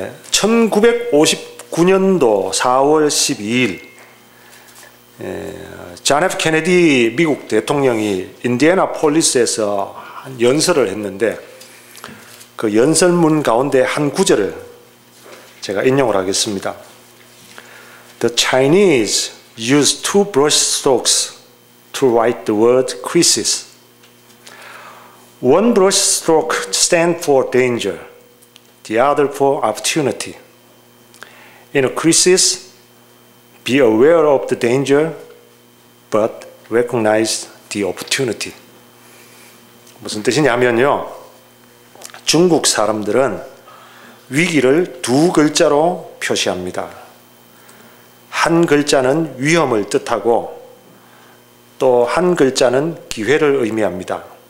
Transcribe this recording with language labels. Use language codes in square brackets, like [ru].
[ko] 1959년도 4월 12일 존 F 케네디 미국 대통령이 인디애나폴리스에서 연설을 했는데 그 연설문 가운데 한 구절을 제가 인용을 하겠습니다. [en] The Chinese use two brushstrokes to write the word crisis. One brushstroke stands for danger, the other for opportunity. In a crisis, be aware of the danger, but recognize the opportunity. [ko] 무슨 뜻이냐면요, 중국 사람들은 위기를 두 글자로 표시합니다. 한 글자는 위험을 뜻하고 또 한 글자는 기회를 의미합니다.